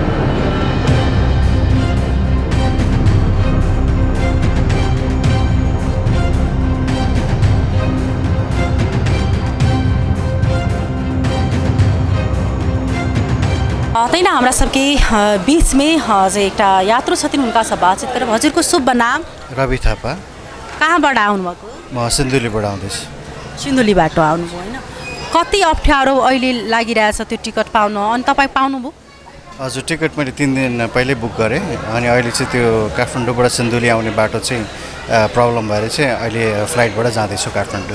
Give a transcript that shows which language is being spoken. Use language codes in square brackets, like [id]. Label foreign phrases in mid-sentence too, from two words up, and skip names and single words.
[mai] तैना हमरा सबके बीच में जे एकटा यात्रु छथिन हुनका सब बातचीत करब। [ne] हजुर को शुभ नाम? रवि थापा। कहाँबाट आउनुभएको? म सिन्धुलीबाट आउँदैछु। सिन्धुलीबाट आउनुभयो होइन? कति अप्ठ्यारो अहिले लागिरहेछ त्यो टिकट पाउन, अनि तपाईँ पाउनुभयो? हजुर, टिकट मैले 3 दिन पहिले बुक गरेँ, अनि अहिले चाहिँ त्यो काठमाडौँबाट सिन्धुली आउने बाटो चाहिँ प्रब्लम भएर चाहिँ अहिले फ्लाइटबाट जाँदैछु काठमाडौँ।